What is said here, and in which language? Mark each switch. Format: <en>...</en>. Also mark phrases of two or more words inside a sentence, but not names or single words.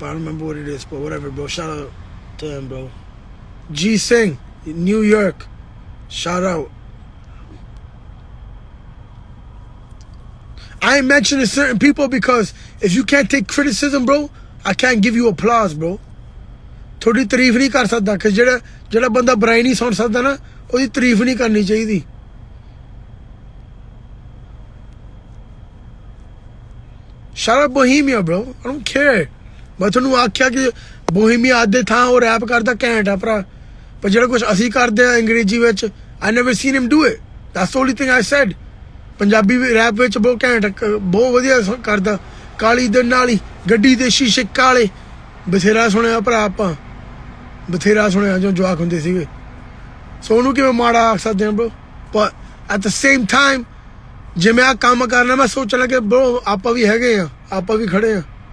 <en>I don't remember what it is, but whatever, bro. Shout out to him, bro. G Singh, New York. Shout out. I ain't mentioning certain people because if you can't take criticism, bro, I can't give you applause, bro.</en> <hi>थोड़ी तारीफ नहीं कर सकता कि</hi> <pa>ਜਿਹੜਾ ਬੰਦਾ ਬੁਰਾਈ ਨਹੀਂ ਸੁਣ ਸਕਦਾ ਨਾ, ਉਹਦੀ ਤਾਰੀਫ ਨਹੀਂ ਕਰਨੀ ਚਾਹੀਦੀ।</pa> <en>Shout out Bohemia, bro. I don't care.</en> <pa>ਮੈਂ ਤੁਹਾਨੂੰ ਆਖਿਆ ਕਿ Bohemia ਅੱਜ ਦੇ ਥਾਂ ਉਹ ਰੈਪ ਕਰਦਾ ਘੈਂਟ ਆ ਭਰਾ, ਪਰ ਜਿਹੜਾ ਕੁਝ ਅਸੀਂ ਕਰਦੇ ਆ ਅੰਗਰੇਜ਼ੀ ਵਿੱਚ,</pa> <en>I never seen him do it. That's the only thing I said.</en> <pa>ਪੰਜਾਬੀ ਰੈਪ ਵਿੱਚ ਬਹੁਤ ਘੈਂਟ, ਬਹੁਤ ਵਧੀਆ ਕਰਦਾ। ਕਾਲੀ ਦੇ ਨਾਲ ਹੀ ਗੱਡੀ ਦੇ ਸ਼ੀਸ਼ੇ ਕਾਲੇ, ਬਥੇਰਾ ਸੁਣਿਆ ਭਰਾ ਆਪਾਂ, ਬਥੇਰਾ ਸੁਣਿਆ ਜੋ ਜਵਾਕ ਹੁੰਦੇ ਸੀਗੇ। ਸੋ ਉਹਨੂੰ ਕਿਵੇਂ ਮਾੜਾ ਆਖ ਸਕਦੇ ਹਾਂ bro?</pa> <en>But at the same time,</en> <pa>ਜੇ ਮੈਂ ਆ ਕੰਮ ਕਰਨਾ, ਮੈਂ ਸੋਚਣ ਲੱਗੇ bro ਆਪਾਂ ਵੀ ਹੈਗੇ ਆ, ਆਪਾਂ ਵੀ ਖੜੇ ਆ।</pa>